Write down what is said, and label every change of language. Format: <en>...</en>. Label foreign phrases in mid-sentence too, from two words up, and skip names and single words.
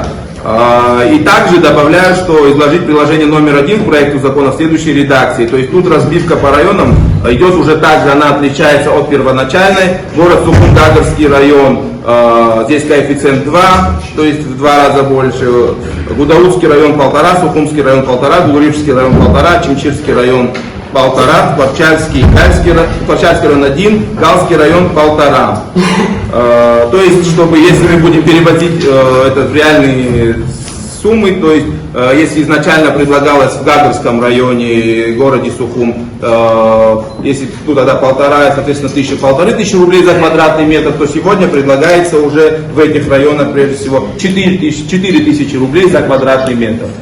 <ru>И также добавляю, что изложить приложение номер 1 к проекту закона в следующей редакции. То есть тут разбивка по районам идет уже также, она отличается от первоначальной. Город Сухум-Гагорский район, здесь коэффициент 2, то есть в 2 раза больше. Гудаутский район 1,5, Сухумский район 1,5, Гулрибский район 1,5, Чимчирский район 1,5, Кварчальский район 1, Галский район 1,5. То есть, чтобы, если мы будем переводить это в реальные суммы, то есть если изначально предлагалось в Гагарском районе, городе Сухум, если тут тогда 1,5, соответственно 1500 рублей за квадратный метр, то сегодня предлагается уже в этих районах прежде всего 4000 рублей за квадратный метр.</ru>